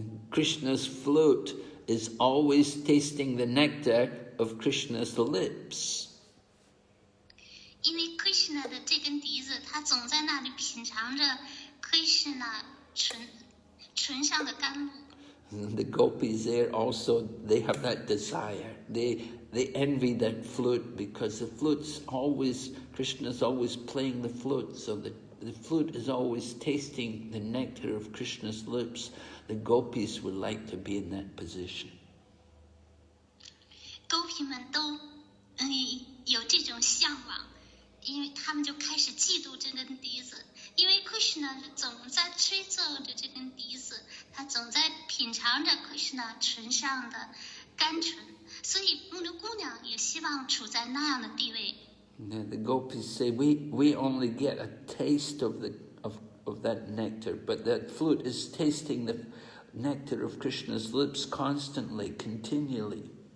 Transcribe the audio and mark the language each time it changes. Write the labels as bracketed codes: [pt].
[en] Krishna's flute is always tasting the nectar of Krishna's lips. [zh] 因为 Krishna 的这根笛子，他总在那里品尝着 Krishna 唇上的甘露。 [en] The gopis there also, they have that desire. They envy that flute because the flute's always, Krishna's always playing the flute, so the flute is always tasting the nectar of Krishna's lips. The gopis would like to be in that position. [zh] 狗皮们都有这种向往，因为他们就开始嫉妒这根笛子，因为 Krishna 总在吹奏着这根笛子，他总在品尝着 Krishna 唇上的甘醇，所以牧牛姑娘也希望处在那样的地位。 [en] The gopis say, we only get a taste of that nectar, but that flute is tasting the nectar of Krishna's lips constantly, continually.